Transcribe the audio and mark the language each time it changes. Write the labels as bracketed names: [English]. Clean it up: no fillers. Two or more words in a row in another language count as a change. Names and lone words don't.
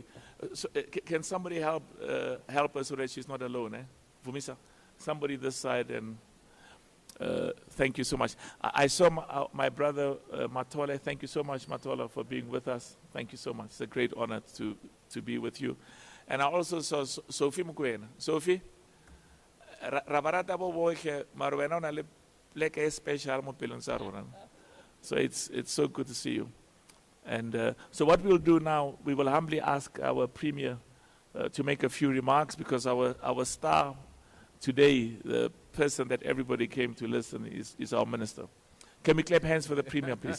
[English] can somebody help her so that she's not alone? Vumisa, somebody this side, and thank you so much. I saw my brother Matola. Thank you so much, Matola, for being with us. Thank you so much. It's a great honor to be with you. And I also saw Sophie Mukwena. [Tswana] Sophie, rabarata bo bohle marwena na le pleke special mo pelong sa rona. [English] So it's so good to see you. And so what we'll do now, we will humbly ask our Premier to make a few remarks, because our star today, the person that everybody came to listen, is our Minister. Can we clap hands for the Premier, please?